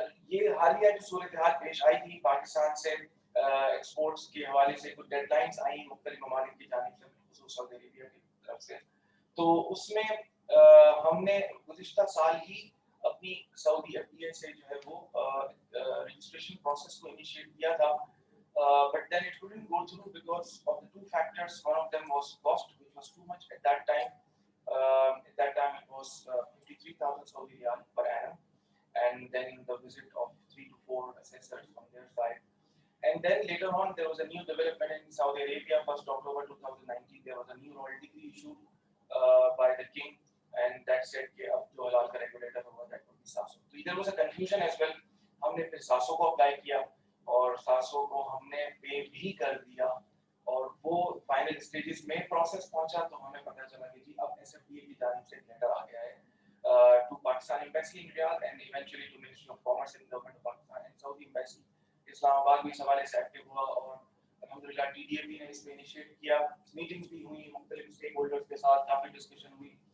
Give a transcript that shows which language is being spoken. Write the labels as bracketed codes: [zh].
[ur] یہ حالیہ جو صورتحال پیش آئی تھی پاکستان سے ایکسپورٹس کے حوالے سے کچھ ڈیڈ لائنس آئیں مختلف ممالک کی جانب سے خصوص سعودی عربیہ کی طرف سے, تو اس میں ہم نے گزشتہ سال ہی اپنی سعودی عربیہ سے جو ہے وہ رجسٹریشن پروسیس کو انیشیٹ کیا تھا, [en] but then it couldn't go through because of the two factors. One of them was cost, which was too much at that time. At that time it was 53,000 Saudi riyal per annum, and then the visit of 3 to 4 assessors from their side. And then later on there was a new development in Saudi Arabia. 1st October 2019 there was a new royal decree issued by the king, and that said [ur] کہ اب جو حلال کا regulator ہوگا [en] that would be SASO. So there was a confusion as well. [ur] ہم نے پھر SASO کو اپلائی کیا اور SASO کو ہم نے پے بھی کر دیا, اور وہ فائنل اسٹیجز میں پروسیس پہنچا تو ہمیں پتہ چلا کہ جی اب SFDA کی جانب سے لیٹر آ گیا ہے [en] to Pakistan embassy in Riyadh and eventually to ministry of commerce and government of Pakistan and Saudi embassy Islamabad [ur] بھی اس حوالے سے ایکٹیو ہوا, اور الحمدللہ TDAP نے اس میں انیشیٹ کیا, میٹنگز بھی ہوئی مختلف اسٹیک ہولڈرز کے ساتھ, کافی ڈسکشن ہوئی,